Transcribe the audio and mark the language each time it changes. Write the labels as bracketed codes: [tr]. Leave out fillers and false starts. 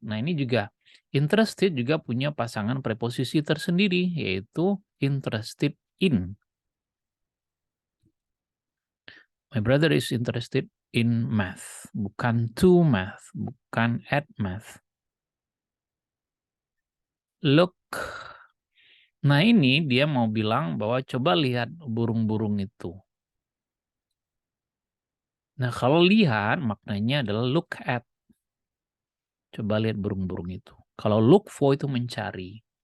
[id] Nah, ini juga interested juga punya pasangan preposisi tersendiri, yaitu interested in. [en] My brother is interested in math, [id] bukan [en] to math, bukan at math. Look. [id] Nah, ini dia mau bilang bahwa coba lihat burung-burung itu. Nah, kalau lihat maknanya adalah look at. Coba lihat burung-burung itu. Kalau look for itu mencari.